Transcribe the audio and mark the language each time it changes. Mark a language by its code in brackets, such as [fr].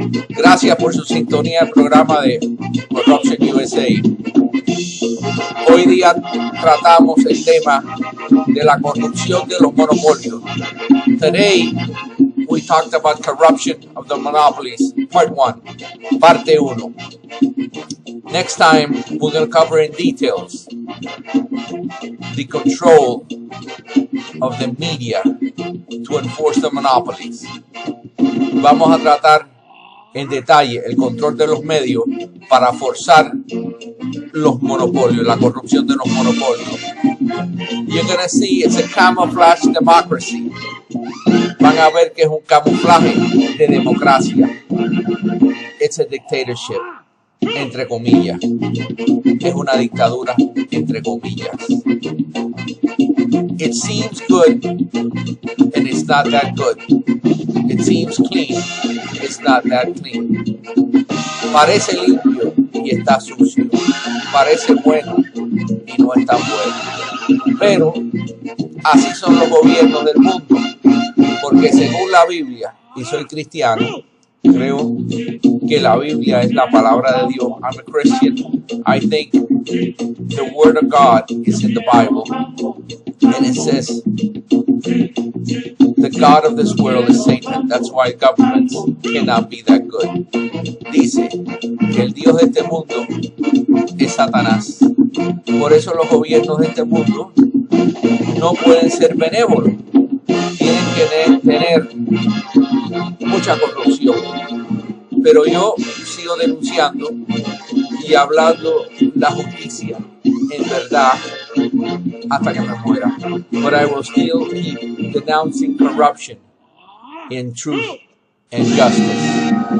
[es] Gracias por su sintonía al programa de Corruption USA. Hoy día tratamos el tema de la corrupción de los monopolios. [en] Today we talked about corruption of the monopolies, part 1, parte 1. Next time we're going to cover in details the control of the media to enforce the monopolies. [es] Vamos a tratar en detalle el control de los medios para forzar los monopolios, la corrupción de los monopolios. [en] You're going to see it's a camouflage democracy. [es] Van a ver que es un camuflaje de democracia. [en] It's a dictatorship, [es] entre comillas. Es una dictadura, entre comillas. [en] It seems good, and it's not that good. It seems clean, it's not that clean. [es] Parece limpio y está sucio. Parece bueno y no es tan bueno. Pero así son los gobiernos del mundo, porque según la Biblia, y soy cristiano, creo que la Biblia es la palabra de Dios. [en] I'm a Christian. I think the word of God is in the Bible. And it says, the God of this world is Satan. That's why governments cannot be that good. [es] Dice que el Dios de este mundo es Satanás. Por eso los gobiernos de este mundo no pueden ser benévolos. Tienen que tener mucha corrupción. Pero yo sigo denunciando y hablando la justicia en verdad hasta que me muera. [en] But I will still keep denouncing corruption in truth and justice.